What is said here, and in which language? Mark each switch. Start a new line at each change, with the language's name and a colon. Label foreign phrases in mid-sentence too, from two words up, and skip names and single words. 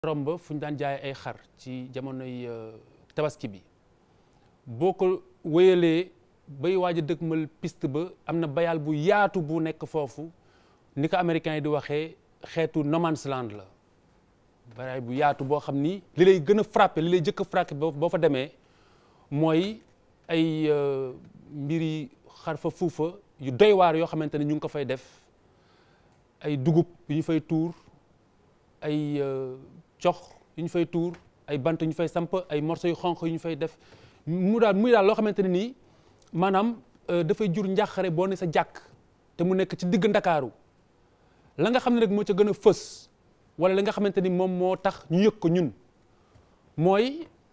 Wolof: romb fu ñu daan jaay ay xar ci jamonoy tabaski bi boo ko wéyalee bay waaj a dëkkmal piste ba am na bayal bu yaatu bu nekk foofu ni ko américains yi di waxee xeetu
English: no man's land
Wolof: la bayal bu yaatu boo xam ni li lay gën a frappé li lay jëkk a frappé boo fa demee mooy ay mbiri xar fa fuufa yu doy waar yoo xamante ne ñu ngi ko fay def ay dugub yu ñu fay tuur ay cox yu ñu fay tuur ay bant yu ñu fay samp ay morceaux yu xonq yu ñu fay def muy daal loo xamante ne nii maanaam dafay jur njàqare boo ne sa jàkk te mu nekk ci digg Ndakaaru la nga xam ne rek moo ca gën a fës wala la nga xamante ni moom moo tax ñu yëg ko ñun mooy